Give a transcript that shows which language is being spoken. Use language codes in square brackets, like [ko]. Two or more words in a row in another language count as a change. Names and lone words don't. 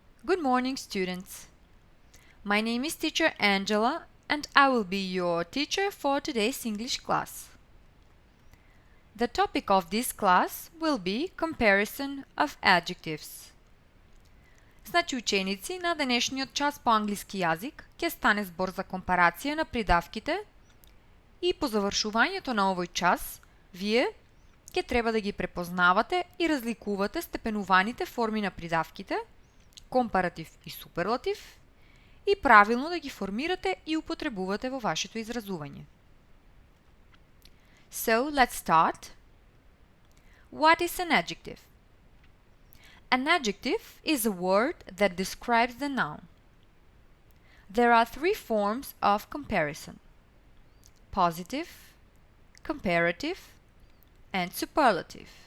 [en] Good morning, students. My name is teacher Angela and I will be your teacher for today's English class. The topic of this class will be comparison of adjectives. [mk] Значи ученици, на днешниот час по англиски јазик ќе стане збор за компарација на придавките и по завршувањето на овој час вие ќе треба да ги препознавате и разликувате степенуваните форми на придавките, компаратив и суперлатив, и правилно да ги формирате и употребувате во вашето изразување. [en] So, let's start. What is an adjective? An adjective is a word that describes the noun. There are three forms of comparison: positive, comparative, and superlative.